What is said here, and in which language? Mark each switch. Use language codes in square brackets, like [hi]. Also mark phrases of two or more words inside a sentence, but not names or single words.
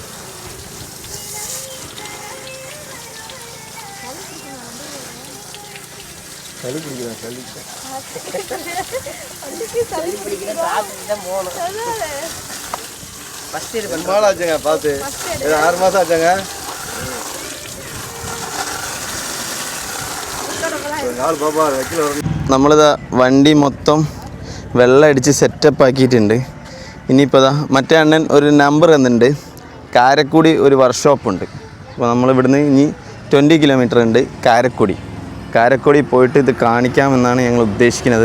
[ta] ரொம்ப நாள் ஆச்சுங்க பார்த்து. 6 மாதம் ஆச்சுங்க. நாள் பாப்பா வைக்கல. [ml] നമ്മളിതാ വണ്ടി മൊത്തം വെള്ളം അടിച്ച് സെറ്റപ്പ് ആക്കിയിട്ടുണ്ട്. ഇനിയിപ്പോൾ ഇതാ മറ്റേ അണ്ണൻ ഒരു നമ്പർ തന്നിട്ടുണ്ട്. കാരക്കുടി ഒരു വർക്ക്ഷോപ്പുണ്ട്. അപ്പോൾ നമ്മളിവിടുന്ന് ഇനി 20 കിലോമീറ്റർ ഉണ്ട് കാരക്കുടി പോയിട്ട് ഇത് കാണിക്കാമെന്നാണ് ഞങ്ങൾ ഉദ്ദേശിക്കുന്നത്.